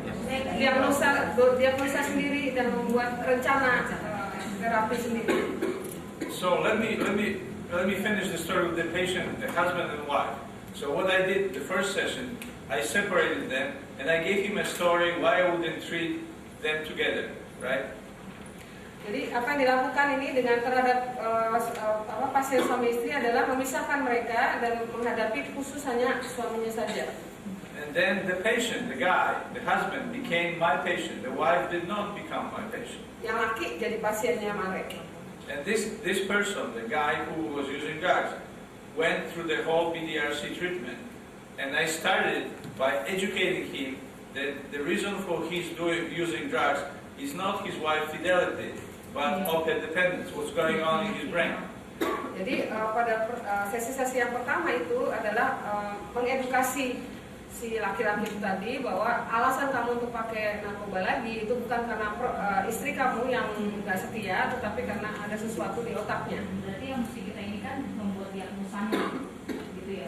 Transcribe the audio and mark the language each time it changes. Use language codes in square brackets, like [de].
[id] Diagnosa sendiri dan membuat rencana terapi sendiri. [en] So let me finish the story with the patient, the husband and wife. So what I did the first session, I separated them and I gave him a story why I wouldn't treat them together, right? [id] Jadi apa yang dilakukan ini dengan terhadap pasien suami istri adalah memisahkan mereka dan menghadapi khusus hanya suaminya saja. [en] And then the patient, the guy, the husband became my patient. The wife did not become my patient. [id] Yang laki jadi pasiennya Marek. [en] And this person, the guy who was using drugs, went through the whole BDRC treatment. And I started by educating him that the reason for his using drugs is not his wife's fidelity, but opiate dependence, what's going on in his brain. [id] Jadi pada sesi-sesi yang pertama itu adalah mengedukasi si laki-laki itu tadi bahwa alasan kamu untuk pakai narkoba lagi itu bukan karena istri kamu yang nggak setia, tetapi karena ada sesuatu di otaknya. Berarti yang mesti kita ini kan membuat diagnosanya gitu ya.